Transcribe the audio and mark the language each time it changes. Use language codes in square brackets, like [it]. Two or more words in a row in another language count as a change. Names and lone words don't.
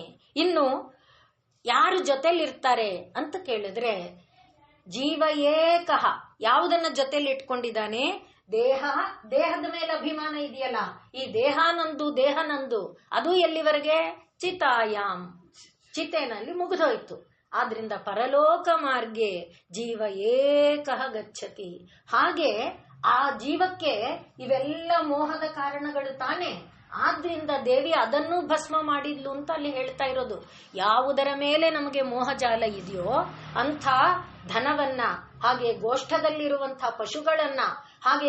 [kn] ಇನ್ನು ಯಾರು ಜೊತೆಲಿರ್ತಾರೆ ಅಂತ ಕೇಳಿದ್ರೆ, [sa] ಜೀವ ಏಕಃ, [kn] ಯಾವುದನ್ನ ಜೊತೆಲಿ ಇಟ್ಕೊಂಡಿದ್ದಾನೆ? ದೇಹದ ಮೇಲೆ ಅಭಿಮಾನ ಇದೆಯಲ್ಲ, ಈ ದೇಹ ನಂದು, ಅದು ಎಲ್ಲಿವರೆಗೆ? ಚಿತಾಯಾಮ್, ಚಿತೆನಲ್ಲಿ ಮುಗಿದೋಯ್ತು. [sa] ಆದ್ರಿಂದ ಪರಲೋಕ ಮಾರ್ಗೆ ಜೀವ ಏಕಃ ಗಚ್ಚತಿ. [kn] ಹಾಗೆ ಆ ಜೀವಕ್ಕೆ ಇವೆಲ್ಲ ಮೋಹದ ಕಾರಣಗಳು ತಾನೆ. ಆದ್ರಿಂದ ದೇವಿ ಅದನ್ನೂ ಭಸ್ಮ ಮಾಡಿದ್ಲು ಅಂತ ಅಲ್ಲಿ ಹೇಳ್ತಾ ಇರೋದು. ಯಾವುದರ ಮೇಲೆ ನಮಗೆ ಮೋಹಜಾಲ ಇದೆಯೋ ಅಂಥ ಧನವನ್ನ, ಹಾಗೆ ಗೋಷ್ಠದಲ್ಲಿರುವಂಥ ಪಶುಗಳನ್ನ, ಹಾಗೆ